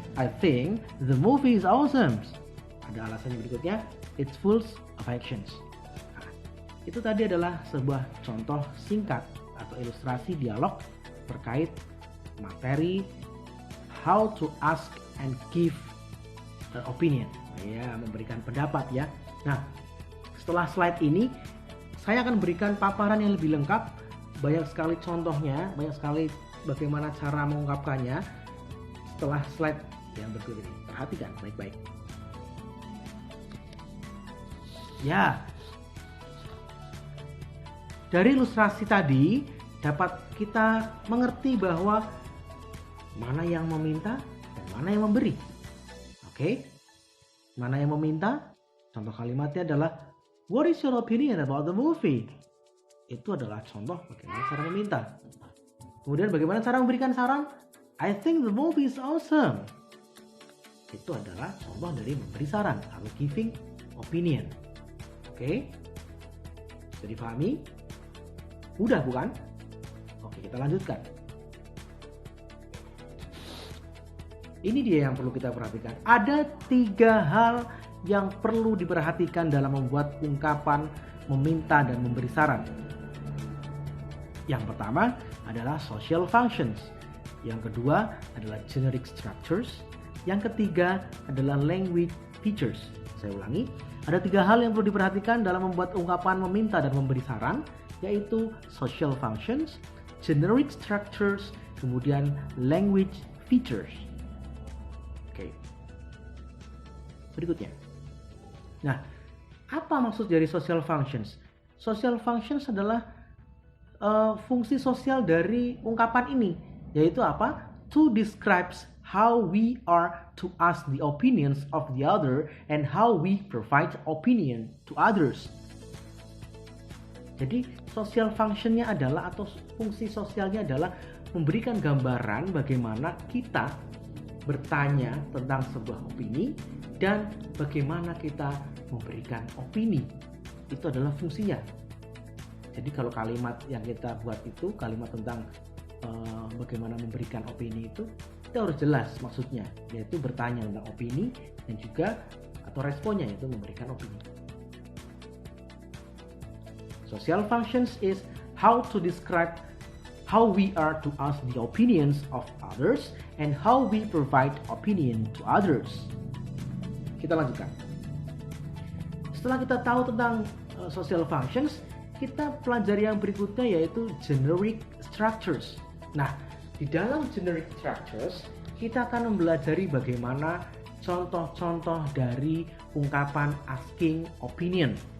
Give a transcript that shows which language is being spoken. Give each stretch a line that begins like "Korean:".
English: I think the movie is awesome.
Indonesian: Ada alasannya berikutnya.
English: It's full of actions.
Indonesian: Nah, itu tadi adalah sebuah contoh singkat atau ilustrasi dialog terkait materi
English: how to ask and give opinion,
Indonesian: ya, memberikan pendapat ya. Nah, setelah slide ini saya akan berikan paparan yang lebih lengkap, banyak sekali contohnya, banyak sekali bagaimana cara mengungkapkannya setelah slide yang berikut ini. Perhatikan baik-baik. Ya, dari ilustrasi tadi dapat kita mengerti bahwa mana yang meminta dan mana yang memberi. Oke, mana yang meminta? Contoh kalimatnya adalah
English: what is your opinion about the movie?
Indonesian: Itu adalah contoh bagaimana cara meminta. Kemudian bagaimana cara memberikan saran?
English: I think the movie is awesome.
Indonesian: Itu adalah contoh dari memberi saran atau giving opinion. Oke, bisa dipahami? Mudah bukan? Oke, kita lanjutkan. Ini dia yang perlu kita perhatikan. Ada 3 hal yang perlu diperhatikan dalam membuat ungkapan meminta dan memberi saran. Yang pertama adalah social functions. Yang kedua adalah generic structures. Yang ketiga adalah language features. Saya ulangi, ada 3 hal yang perlu diperhatikan dalam membuat ungkapan meminta dan memberi saran, yaitu social functions, generic structures, kemudian language features. Oke. Berikutnya. Nah, apa maksud dari social functions? Social functions adalah fungsi sosial dari ungkapan ini, yaitu apa?
English: To describes how we are to ask the opinions of the other and how we provide opinion to others.
Indonesian: Jadi social functionnya adalah atau fungsi sosialnya adalah memberikan gambaran bagaimana kita bertanya tentang sebuah opini dan bagaimana kita memberikan opini. Itu adalah fungsinya. Jadi kalau kalimat yang kita buat itu kalimat tentang bagaimana memberikan opini itu harus jelas maksudnya, yaitu bertanya tentang opini dan juga atau responnya yaitu memberikan opini.
English: Social functions is how to describe how we are to ask the opinions of others and how we provide opinion to others.
Indonesian: Kita lanjutkan. Setelah kita tahu tentang social functions, kita pelajari yang berikutnya yaitu generic structures. Nah, di dalam generic structures kita akan mempelajari bagaimana contoh-contoh dari ungkapan asking opinion.